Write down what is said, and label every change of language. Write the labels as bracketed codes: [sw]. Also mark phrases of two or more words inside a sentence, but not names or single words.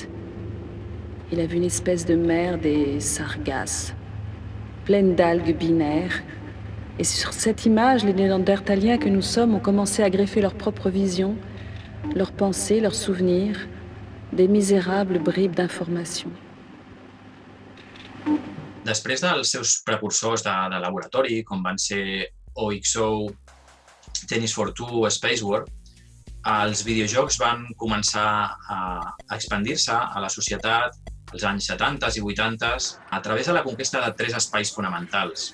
[fr] Il a vu une espèce de mer des sargasses, pleine d'algues binaires. Et sur cette image, les Néandertaliens que nous sommes ont commencé à greffer leur propre vision, leurs pensées, leurs souvenirs, des misérables bribes d'informations. [ca] Després dels seus precursors de laboratori, com van ser OXO, Tennis for Two, Space War, els videojocs van començar a expandir-se a la societat als anys 70 i 80 a través de la conquesta de 3 espais fonamentals.